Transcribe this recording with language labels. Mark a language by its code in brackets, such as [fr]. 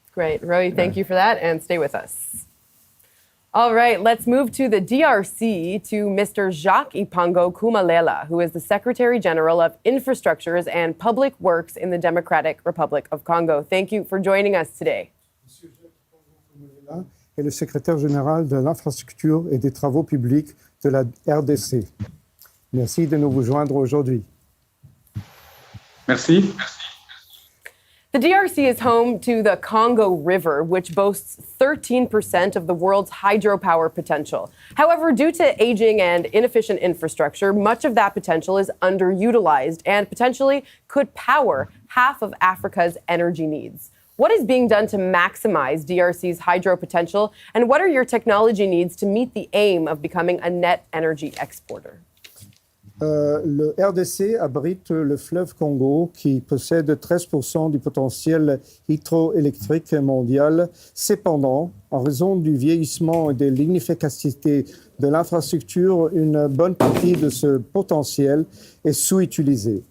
[en] Great. Roy, thank you for that, and stay with us. All right, let's move to the DRC to Mr. Jacques Ipango Kumalela, who is the Secretary General of Infrastructures and Public Works in the Democratic Republic of Congo. Thank you for joining us today. [fr] Monsieur Jacques Ipango Kumalela est le Secrétaire Général de l'Infrastructure et des Travaux Publics de la RDC. Merci de nous rejoindre aujourd'hui. Merci. [en] The DRC is home to the Congo River, which boasts 13% of the world's hydropower potential. However, due to aging and inefficient infrastructure, much of that potential is underutilized and potentially could power half of Africa's energy needs. What is being done to maximize DRC's hydro potential, and what are your technology needs to meet the aim of becoming a net energy exporter? [fr] Le RDC abrite le fleuve Congo qui possède 13% du potentiel hydroélectrique mondial. Cependant, en raison du vieillissement et de l'inefficacité de l'infrastructure, une bonne partie de ce potentiel est sous-utilisé.